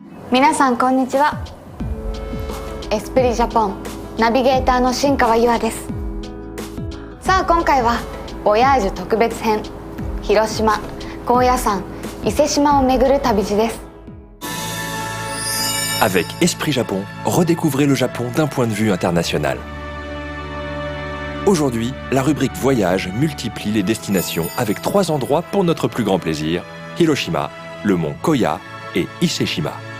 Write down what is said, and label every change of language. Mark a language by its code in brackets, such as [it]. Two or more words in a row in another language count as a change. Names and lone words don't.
[ja] 皆さんこんにちは。エスプリジャポンナビゲーターの新川優愛です。さあ今回はボヤージュ特別編、広島、高野山、伊勢志摩を巡る旅路です。 [fr] Avec Esprit Japon, redécouvrez le Japon d'un point de vue international. Aujourd'hui, la rubrique Voyage multiplie les destinations avec 3 endroits pour notre plus grand plaisir, Hiroshima, le mont Koya et Ise-Shima.